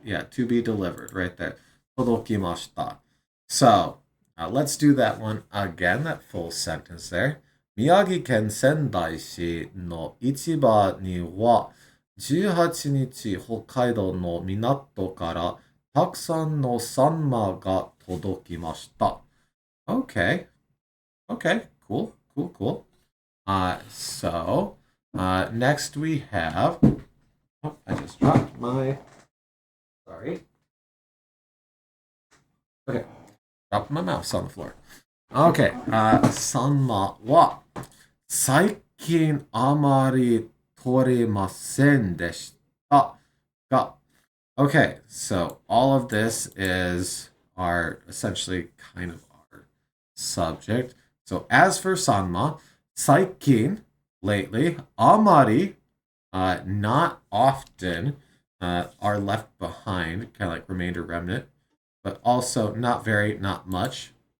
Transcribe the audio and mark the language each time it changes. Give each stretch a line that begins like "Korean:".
English: Yeah, to be delivered, right there. Todokimashita. So let's do that one again, that full sentence there.
Japanese: 宮城県仙台市の市場には18日北海道の港からたくさんのサンマが届きました。
English: Okay. Okay. Cool. Cool. Cool. So next we have. Oh, I just dropped my. Sorry. Okay. Dropped my mouse on the floor. Okay.
Japanese: サンマは最近あまり取れませんでしたが。
English: Okay, so all of this is our essentially kind of our subject. So as for sanma, saikin, lately, amari, not often, are left behind, kind of like remainder remnant, but also not very, not much.